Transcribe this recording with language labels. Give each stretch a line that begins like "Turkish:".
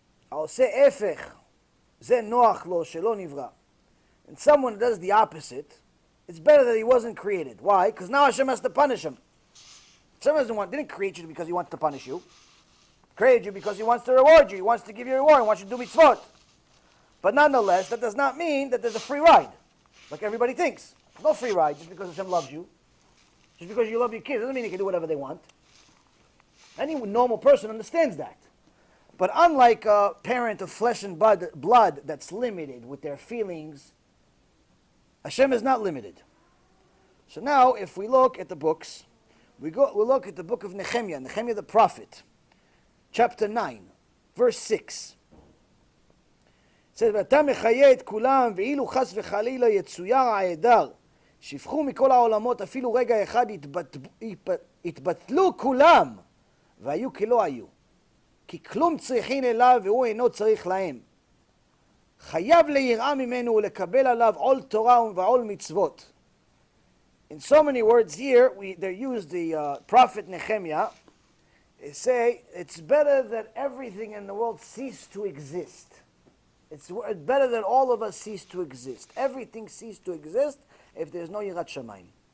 Hebrew: העושה הפך, זה נוח לו שלא נברא.
English: And someone does the opposite, it's better that he wasn't created. Why? Because now Hashem has to punish him. Hashem didn't create you because He wants to punish you. He created you because He wants to reward you. He wants to give you a reward. He wants you to do mitzvot. But nonetheless, that does not mean that there's a free ride, like everybody thinks. No free ride just because Hashem loves you. Just because you love your kids doesn't mean they can do whatever they want. Any normal person understands that. But unlike a parent of flesh and blood that's limited with their feelings, Hashem is not limited. So now, if we look at the books, we'll look at the book of Nehemiah the prophet, chapter 9, verse 6. It says,
Hebrew: ואתה מחיה את כולם, ואילו חס וחלילה יצויר העדר, שפכו מכל העולמות, אפילו רגע אחד התבטלו כולם, והיו כלא היו. כי כלום צריכין אליו והוא אינו צריך להם. חייב ליראה ממנו ולקבל עליו עול תורה ועול מצוות.
English: In so many words here, they use the prophet Nehemiah. They say, it's better that everything in the world cease to exist. It's better that all of us cease to exist. Everything cease to exist if there's no Yirat Shamayim.